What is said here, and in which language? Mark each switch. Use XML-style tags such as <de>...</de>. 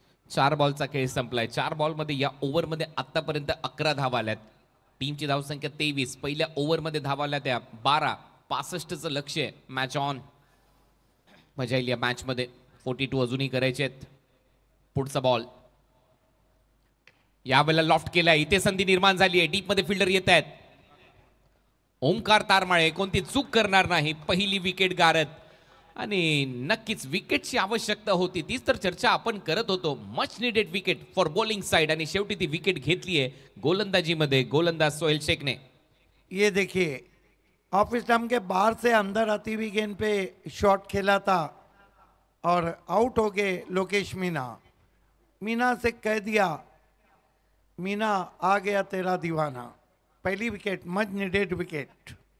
<mr>4 बॉलचा खेळ संपलाय. 4 बॉलमध्ये या ओव्हरमध्ये आतापर्यंत 11 धावा आल्यात. टीमची धावसंख्या 23. पहिल्या ओव्हरमध्ये धावा आल्या त्या 12. 65चं लक्ष्य आहे. Match on. मजा येईल या मॅचमध्ये. 42 अजूनही करायचे आहेत. पुढचा बॉल यावेळेला लॉफ्ट केलाय. इथे संधी निर्माण झाली आहे. डीप मध्ये फिल्डर येत आहेत. ओमकार तारमाळे कोणती चूक करणार नाही. पहिली विकेट गारत आणि नक्कीच विकेटची आवश्यकता होती. तीच तर चर्चा आपण करत होतो.</mr> <en>much needed wicket for bowling side</en> <mr>आणि शेवटी ती विकेट घेतली आहे गोलंदाजीमध्ये गोलंदाज सोहेल शेखने.</mr> <hi>ये देखिए ऑफ स्टंप के बाहर से अंदर आती हुई गेंद पे शॉट खेला था और आउट हो गए लोकेश मीना. मीना से कह दिया, मीना आ गया तेरा दीवाना. पहली विकेट,</hi> <en>Much needed wicket.</en>